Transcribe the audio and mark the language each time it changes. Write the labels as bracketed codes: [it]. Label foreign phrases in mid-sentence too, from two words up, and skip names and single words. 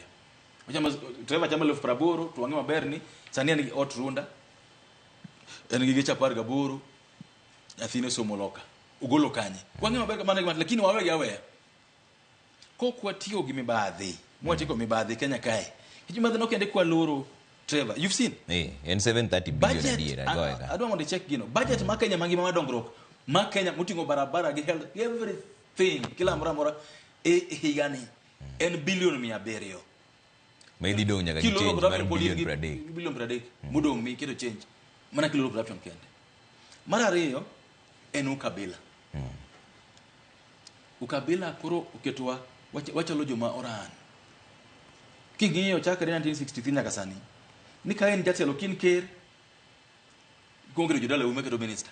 [luo] Trevor chama 80,000 to wang'e maber ni sani en gi ot runda. En gi geche 18, nyathine somo loka. Ugolo kanye. Wang'e maber kamano lakini waweya. Kokwa tiyo gi mibadhi. Mwatiko mibadhi Kenya kae. Mibadhi no kende kwa loro Trevor. [en] You've seen? [luo] En 730 billion adiera goega. [en] I don't want to check gino. [luo] Budget ma Kenya mangima madongrok. Ma Kenya mutingo barabara gi [en] health everything. [luo] Kila mora higani. En billion 700. Maybe dong nyaka change mar [en] billion per day. Billion per day. [luo] Mudong mi keto change. Mana kilo corruption kende. Mara ariyo en ukabila. Ukabila koro uketwa wachalo joma oran. King'iyo chakre 1963 nyaka sani. Ni ka en jatelo kin ker kongre jodala ume keto minister.